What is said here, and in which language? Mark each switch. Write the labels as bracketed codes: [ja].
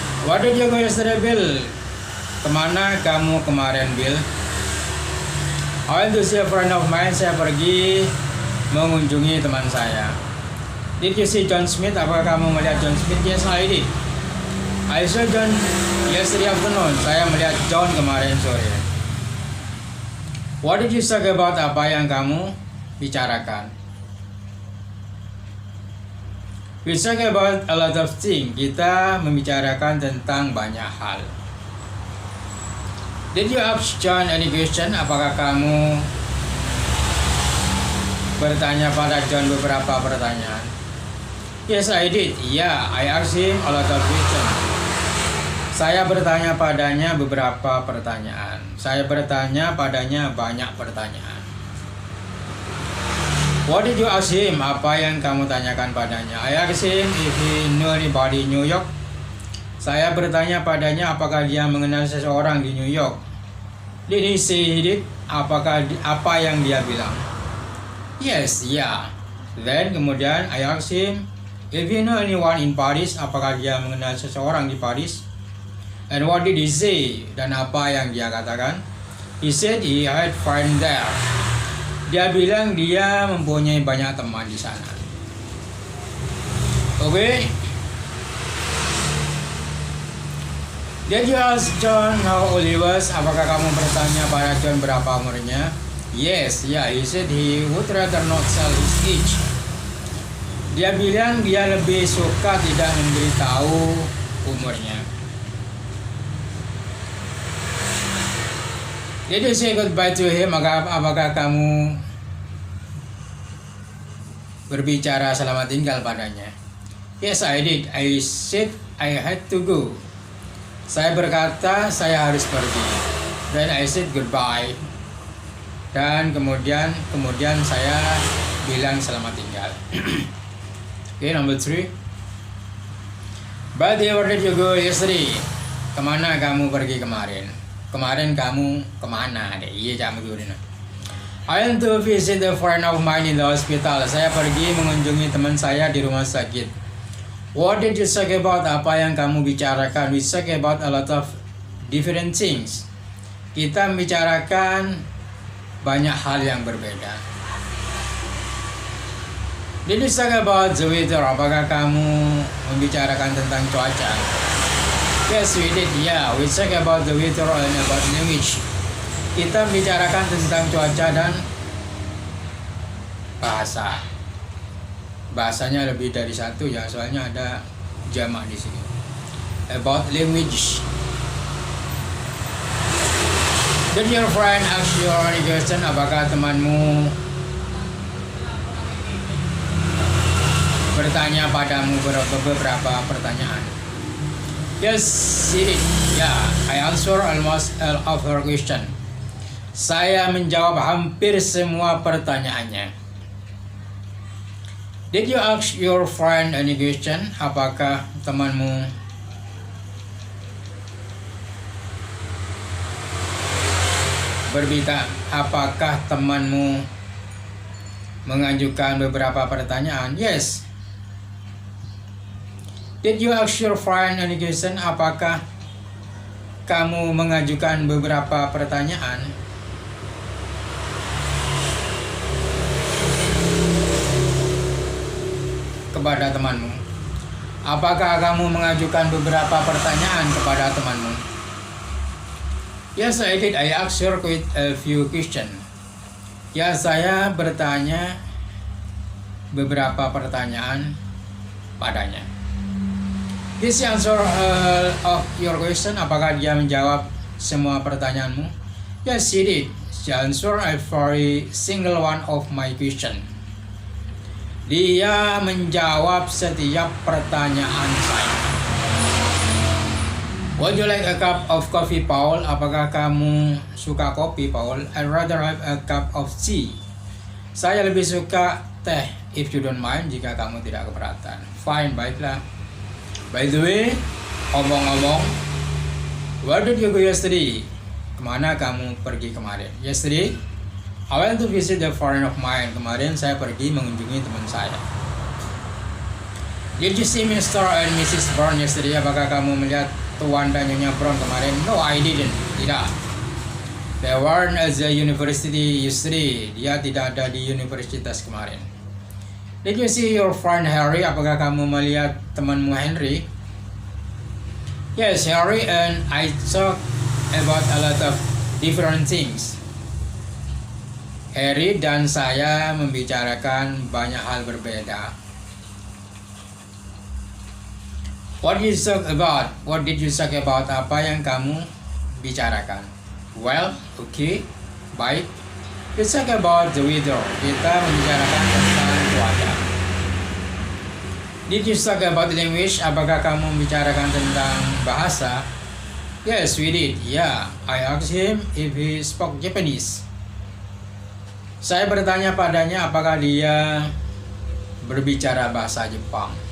[en] What did you go yesterday, Bill? [id] Kemana kamu kemarin, Bill? [en] I went to see a friend of mine. [id] Saya pergi mengunjungi teman saya. [en] Did you see John Smith? [id] Apakah kamu melihat John Smith? [en] Yes, I did. I saw John yesterday afternoon. [id] Saya melihat John kemarin sore. [en] What did you talk about? [id] Apa yang kamu bicarakan? [en] We talk about a lot of things. [id] Kita membicarakan tentang banyak hal. [en] Did you ask John any question? [id] Apakah kamu bertanya pada John beberapa pertanyaan? [en] Yes, I did. Yeah, I asked him a lot of questions. [id] Saya bertanya padanya beberapa pertanyaan. Saya bertanya padanya banyak pertanyaan. [en] What did you ask him? [id] Apa yang kamu tanyakan padanya? [en] I asked him if he knew anybody in New York. [id] Saya bertanya padanya apakah dia mengenal seseorang di New York. [en] Did he say he did? [id] Apa yang dia bilang? [en] Yes, yeah. Then kemudian I asked him if he know anyone in Paris. [id] Apakah dia mengenal seseorang di Paris? [en] And what did he say? [id] Dan apa yang dia katakan? [en] He said he had friends there. [id] Dia bilang dia mempunyai banyak teman di sana. [en] Okay. Did you ask John how old he was? [id] Apakah kamu bertanya pada John berapa umurnya? [en] Yes, yeah. He said he would rather not sell his age. [id] Dia bilang dia lebih suka tidak memberitahu umurnya. [en] Did you say goodbye to him? [id] Apakah kamu berbicara selamat tinggal padanya? [en] Yes, I did. I said I had to go. [id] Saya berkata saya harus pergi. [en] Then I said goodbye. [id] Dan kemudian saya bilang selamat tinggal. [en] Okay, number 3. But where did you go yesterday? [id] Kemana kamu pergi kemarin? Kemarin kamu kemana? Iya, kamu dulu. [en] I went to visit a friend of mine in the hospital. [id] Saya pergi mengunjungi teman saya di rumah sakit. [en] What did you talk about? [id] Apa yang kamu bicarakan? [en] We talk about a lot of different things. [id] Kita membicarakan banyak hal yang berbeda. [en] Did you talk about the weather? [id] Apakah kamu membicarakan tentang cuaca? [en] Yes, we did. Yeah, we talk about the weather and about language. [id] Kita membicarakan tentang cuaca dan bahasa. Bahasanya lebih dari satu ya, soalnya ada jamak di sini. [en] About language. Did your friend ask you any question? [id] Apakah temanmu bertanya padamu beberapa pertanyaan? [en] Yes, he did. Yeah, I answer almost all of her question. [id] Saya menjawab hampir semua pertanyaannya. [en] Did you ask your friend any question? [id] Apakah temanmu berbicara, apakah temanmu mengajukan beberapa pertanyaan? [en] Yes. Did you ask your friend any question? [id] Apakah kamu mengajukan beberapa pertanyaan? Kepada temanmu. Apakah kamu mengajukan beberapa pertanyaan kepada temanmu? [en] Yes, I did. I asked her quite a few questions. [id] Ya, saya bertanya beberapa pertanyaan padanya. [en] This answer of your question. [id] Apakah dia menjawab semua pertanyaanmu? [en] Yes, she did. She answered every single one of my question. [id] Dia menjawab setiap pertanyaan saya. [en] Would you like a cup of coffee, Paul? [id] Apakah kamu suka kopi, Paul? [en] I'd rather have a cup of tea. [id] Saya lebih suka teh, [en] if you don't mind, [id] jika kamu tidak keberatan. [en] Fine, baiklah. By the way, omong-omong, where did you go yesterday? [id] Kemana kamu pergi kemarin? [en] Yesterday, I went to visit a friend of mine. [id] Kemarin saya pergi mengunjungi teman saya. [en] Did you see Mr. and Mrs. Brown yesterday? [id] Apakah kamu melihat Tuan dan Nyonya Brown kemarin? [en] No, I didn't. Tidak. They weren't at the university yesterday. [id] Dia tidak ada di universitas kemarin. [en] Did you see your friend Harry? [id] Apakah kamu melihat temanmu Henry? [en] Yes, Harry and I talk about a lot of different things. [id] Harry dan saya membicarakan banyak hal berbeda. [en] What did you talk about? What did you talk about? [id] Apa yang kamu bicarakan? [en] Well, okay, baik. We talk about the weather. [id] Kita membicarakan tentang cuaca. [en] Did you talk about language? [id] Apakah kamu membicarakan tentang bahasa? [en] Yes, we did. Yeah, I asked him if he spoke Japanese. [id] Saya bertanya padanya apakah dia berbicara bahasa Jepang.